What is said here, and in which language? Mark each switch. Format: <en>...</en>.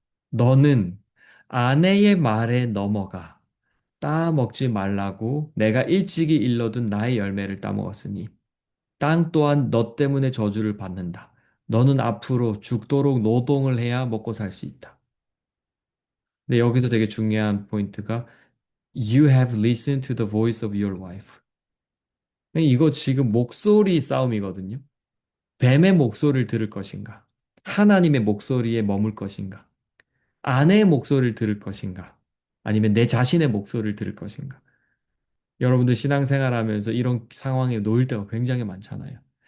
<ko>너는 아내의 말에 넘어가 따먹지 말라고 내가 일찍이 일러둔 나의 열매를 따먹었으니 땅 또한 너 때문에 저주를 받는다. 너는 앞으로 죽도록 노동을 해야 먹고 살 수 있다. 근데 여기서 되게 중요한 포인트가</ko> <en>You have listened to the voice of your wife.</en> <ko>이거 지금 목소리 싸움이거든요. 뱀의 목소리를 들을 것인가? 하나님의 목소리에 머물 것인가? 아내의 목소리를 들을 것인가? 아니면 내 자신의 목소리를 들을 것인가? 여러분들 신앙생활 하면서 이런 상황에 놓일 때가 굉장히 많잖아요.</ko>